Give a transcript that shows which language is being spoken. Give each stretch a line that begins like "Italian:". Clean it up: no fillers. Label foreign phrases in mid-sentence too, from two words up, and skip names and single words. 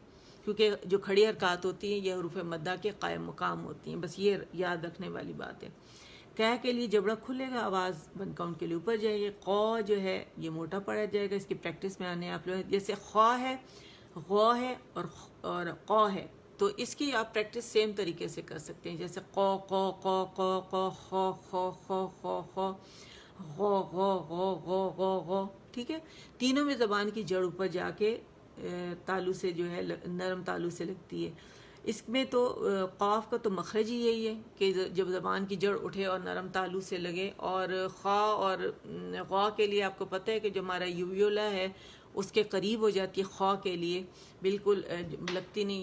Urdu: کیونکہ جو کھڑی حرکات ہوتی ہیں یہ حروف مدہ کے قائم مقام ہوتی ہیں، بس یہ یاد رکھنے والی بات ہے. کہہ کے لیے جبڑا کھلے گا، آواز 1 کاؤنٹ کے لیے اوپر جائے گی. قو جو ہے یہ موٹا پڑا جائے گا، اس کی پریکٹس میں آنے آپ لوگ، جیسے خواہ ہے، غو ہے، اور قو ہے، تو اس کی آپ پریکٹس سیم طریقے سے کر سکتے ہیں. جیسے قو قو قو قو قو خو خو خو خو خو غو غو غو غو غو غو، ٹھیک ہے. تینوں میں زبان کی جڑ اوپر جا کے تالو سے جو ہے نرم تالو سے لگتی ہے. اس میں تو قاف کا تو مخرج ہی یہی ہے کہ جب زبان کی جڑ اٹھے اور نرم تالو سے لگے. اور خا اور غا کے لیے آپ کو پتہ ہے کہ جو ہمارا یویولا ہے اس کے قریب ہو جاتی ہے، خا کے لیے بالکل لگتی نہیں.